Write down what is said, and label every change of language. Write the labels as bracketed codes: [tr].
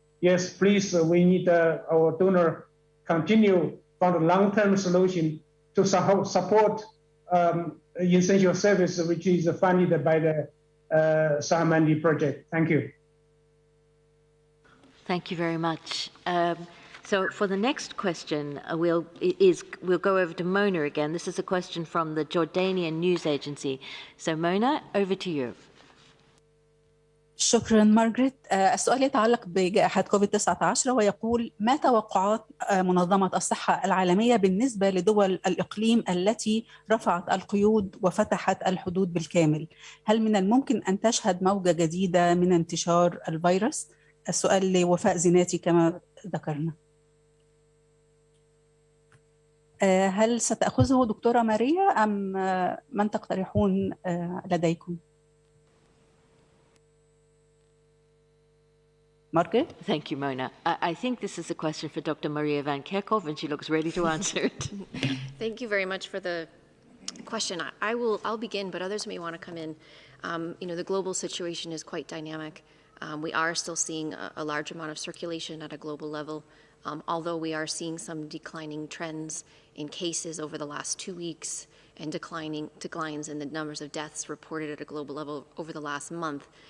[en] Yes, please, we need our donor continue for the long-term solution to support essential service, which is funded by the Sahamani project. Thank you. Thank you very much. So for the next question, we'll go over to Mona again. This is a question from the Jordanian news agency. So Mona, over to you. [ar] شكرا مارغريت. السؤال يتعلق بجائحة كوفيد-19 ويقول: ما توقعات منظمة الصحة العالمية بالنسبة لدول الإقليم التي رفعت القيود وفتحت الحدود بالكامل؟ هل من الممكن أن تشهد موجة جديدة من انتشار الفيروس؟ السؤال لوفاء زيناتي كما ذكرنا. هل ستأخذه دكتورة ماريا أم من تقترحون لديكم؟ Margaret? [en] Thank you, Mona. I think this is a question for Dr. Maria Van Kerkhove, and she looks ready to answer it. Thank you very much for the question. I'll begin, but others may want to come in. The global situation is quite dynamic. We are still seeing a large amount of circulation at a global level, although we are seeing some declining trends in cases over the last 2 weeks and declines in the numbers of deaths reported at a global level over the last month.